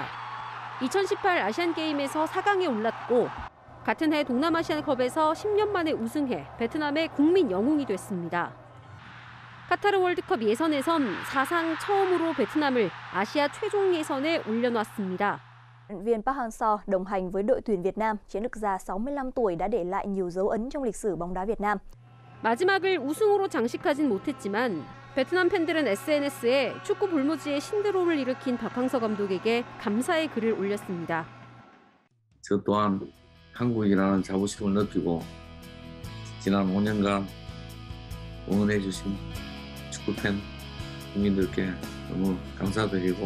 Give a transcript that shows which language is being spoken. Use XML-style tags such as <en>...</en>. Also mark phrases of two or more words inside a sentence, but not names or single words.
<ko>2018 아시안게임에서 4강에 올랐고 같은 해 동남아시안컵에서 10년 만에 우승해 베트남의 국민 영웅이 됐습니다. 카타르 월드컵 예선에선 사상 처음으로 베트남을 아시아 최종 예선에 올려놨습니다.</ko> <vi>Viên Park Hang-seo đồng hành với đội tuyển Việt Nam, chiến lược gia 65 tuổi đã để lại nhiều dấu ấn trong lịch sử bóng đá Việt Nam.</vi> <ko>마지막을 우승으로 장식하진 못했지만 베트남 팬들은 SNS에 축구 볼모지의 신드롬을 일으킨 박항서 감독에게 감사의 글을 올렸습니다. 저 또한 한국이라는 자부심을 느끼고 지난 5년간 응원해 주신 축구팬 국민들께 너무 감사드리고</ko>